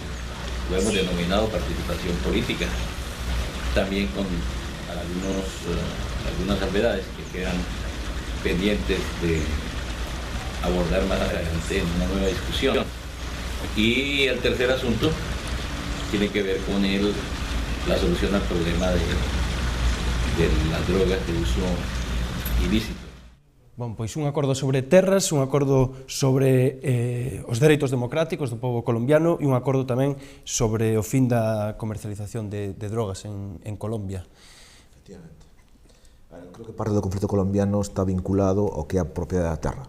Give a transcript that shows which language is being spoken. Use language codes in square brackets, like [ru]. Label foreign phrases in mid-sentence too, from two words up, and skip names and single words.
[es] Lo hemos denominado participación política. También con algunas salvedades que quedan pendientes de abordar más adelante en una nueva discusión. Y el tercer asunto tiene que ver con la solución al problema de las drogas de uso ilícito. [gl] Bon, pois un acordo sobre terras, un acordo sobre os dereitos democráticos do povo colombiano e un acordo tamén sobre o fin da comercialización de drogas en Colombia. Efectivamente. Creo que parte do conflito colombiano está vinculado ao que é a propiedade da terra.